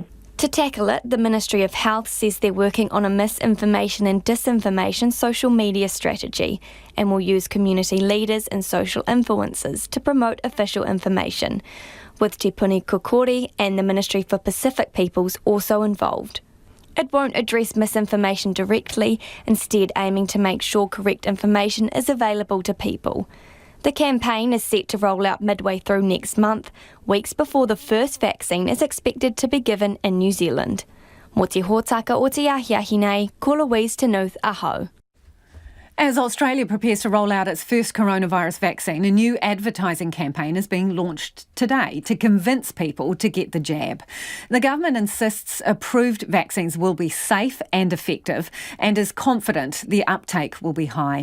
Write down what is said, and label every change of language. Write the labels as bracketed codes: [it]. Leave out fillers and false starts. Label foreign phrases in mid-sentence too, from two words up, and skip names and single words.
[en] To tackle it, the Ministry of Health says they're working on a misinformation and disinformation social media strategy and will use community leaders and social influencers to promote official information, with Te Puni Kokori and the Ministry for Pacific Peoples also involved. It won't address misinformation directly, instead aiming to make sure correct information is available to people. The campaign is set to roll out midway through next month, weeks before the first vaccine is expected to be given in New Zealand. [mi] Mo te hōtaka o te ahiahi nei, ko Louise Tenuth aho. [en] As Australia prepares to roll out its first coronavirus vaccine, a new advertising campaign is being launched today to convince people to get the jab. The government insists approved vaccines will be safe and effective and is confident the uptake will be high.